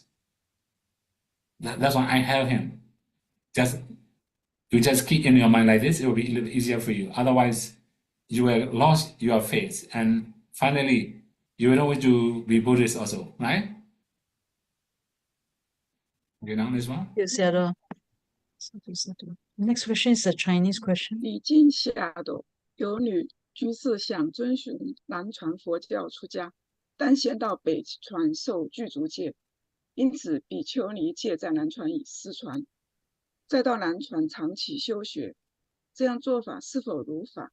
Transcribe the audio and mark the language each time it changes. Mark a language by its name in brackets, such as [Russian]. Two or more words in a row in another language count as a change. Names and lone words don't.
[English] That's why I have him. You just keep in your mind like this, it will be a little easier for you. Otherwise, you will lose your faith, and finally, you will not want to be Buddhist also, right? You know this one? Yes, [Pali] Sayadaw. Sadhu, sadhu. [English] Next question is a Chinese question. [Chinese] 礼敬下斗，有女居士想遵循南传佛教出家，但先到北传受具足戒，因此比丘尼戒在南传已失传，再到南传长期修学，这样做法是否如法？